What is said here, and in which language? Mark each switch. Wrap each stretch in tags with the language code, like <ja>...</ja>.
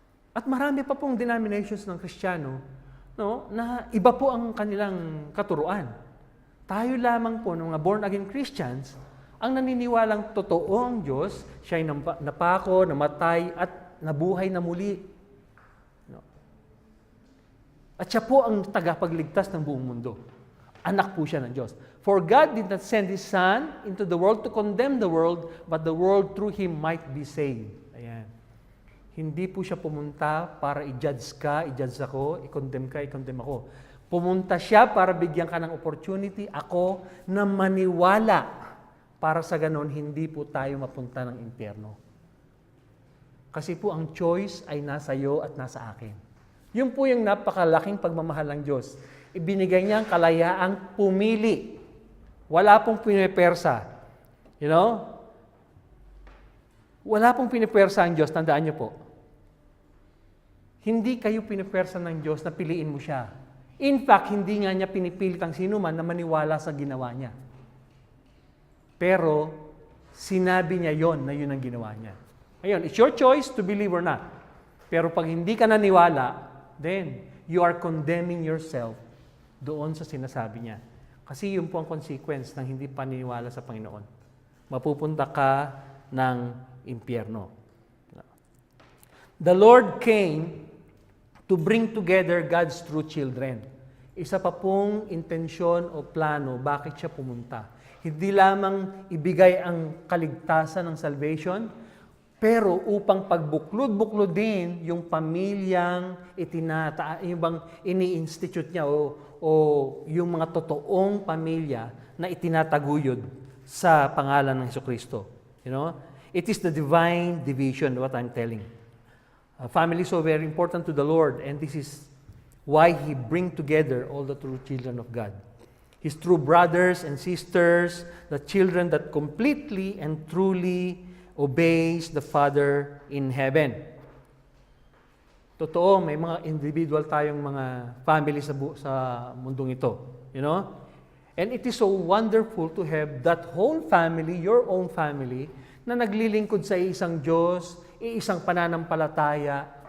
<tl>At marami pa pong denominations ng Kristiyano, no, na iba po ang kanilang katuruan. Tayo lamang po, ng mga born-again Christians, ang naniniwalang totoo ang Diyos, siya'y napako, namatay, at nabuhay na muli. No? At siya po ang tagapagligtas ng buong mundo. Anak po siya ng Diyos.</tl> <en>For God did not send His Son into the world to condemn the world, but the world through Him might be saved.</en> <tl>Ayan. Hindi po siya pumunta para i-judge ka, i-judge ako, i-condemn ka, i-condemn ako. Pumunta siya para bigyan ka ng opportunity, ako, na maniwala para sa ganon hindi po tayo mapunta ng impyerno. Kasi po ang choice ay nasa iyo at nasa akin. Yun po yung napakalaking pagmamahal ng Diyos. Ibinigay niya ang kalayaang pumili. Wala pong pinipersa.</tl> <en>You know?</en> <tl>Wala pong pinipersa ang Diyos, tandaan niyo po. Hindi kayo pinipersa ng Diyos na piliin mo siya. In fact, hindi nga niya pinipilit ang sino man na maniwala sa ginawa niya. Pero, sinabi niya yon na yun ang ginawa niya.</tl> <en>Ayun, it's your choice to believe or not.</en> <tl>Pero pag hindi ka naniwala,</tl> <en>then you are condemning yourself</en> <tl>doon sa sinasabi niya. Kasi yun po ang consequence ng hindi paniniwala sa Panginoon. Mapupunta ka ng impyerno.</tl> <en>The Lord came to bring together God's true children.</en> <tl>Isa pa pong intensyon o plano bakit siya pumunta. Hindi lamang ibigay ang kaligtasan ng salvation, pero upang pagbuklod-buklod din yung pamilyang yung bang ini-institute niya o yung mga totoong pamilya na itinataguyod sa pangalan ng Jesucristo.</tl> <en>You know? It is the divine division, what I'm telling. Family is so very important to the Lord, and this is why He bring together all the true children of God. His true brothers and sisters, the children that completely and truly obeys the Father in heaven.</en> <tl>Totoo, may mga individual tayong mga family sa mundong ito.</tl> <en>You know? And it is so wonderful to have that whole family, your own family,</en> <tl>na naglilingkod sa isang Diyos, isang pananampalataya.</tl>